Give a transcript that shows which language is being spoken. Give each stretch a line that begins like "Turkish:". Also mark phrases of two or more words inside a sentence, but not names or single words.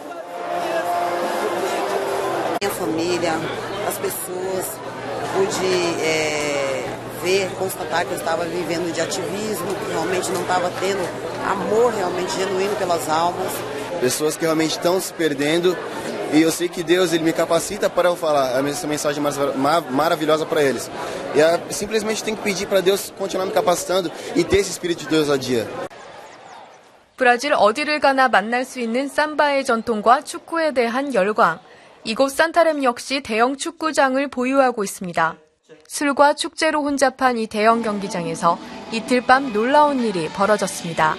Portuguese: ver, constatar que eu estava vivendo de ativismo, que realmente não estava tendo amor realmente genuíno pelas almas. Pessoas que realmente estão se perdendo e eu sei que Deus ele me capacita para eu falar essa mensagem maravilhosa para eles. E simplesmente tem que pedir para Deus continuar me capacitando e ter esse espírito de ousadia.
Korean: 브라질 어디를 가나 만날 수 있는 삼바의 전통과 축구에 대한 열광. 이곳 산타렘 역시 대형 축구장을 보유하고 있습니다. 술과 축제로 혼잡한 이 대형 경기장에서 이틀 밤 놀라운 일이 벌어졌습니다.